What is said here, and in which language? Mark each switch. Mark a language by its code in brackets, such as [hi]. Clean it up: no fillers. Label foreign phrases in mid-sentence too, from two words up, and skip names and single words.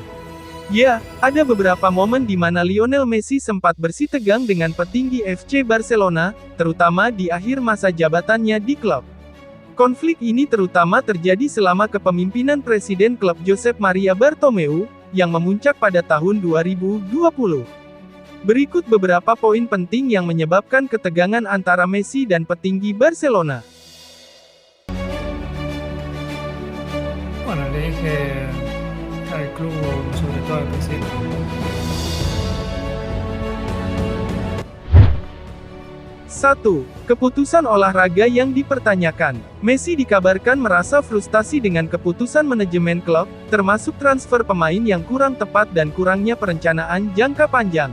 [id] Ya, ada beberapa momen di mana Lionel Messi sempat bersitegang dengan petinggi FC Barcelona, terutama di akhir masa jabatannya di klub. Konflik ini terutama terjadi selama kepemimpinan Presiden klub Josep Maria Bartomeu, yang memuncak pada tahun 2020. Berikut beberapa poin penting yang menyebabkan ketegangan antara Messi dan petinggi Barcelona. [es] Bueno, le dije al club, sobre todo al presidente. [id] 1. Keputusan olahraga yang dipertanyakan. Messi dikabarkan merasa frustasi dengan keputusan manajemen klub, termasuk transfer pemain yang kurang tepat dan kurangnya perencanaan jangka panjang.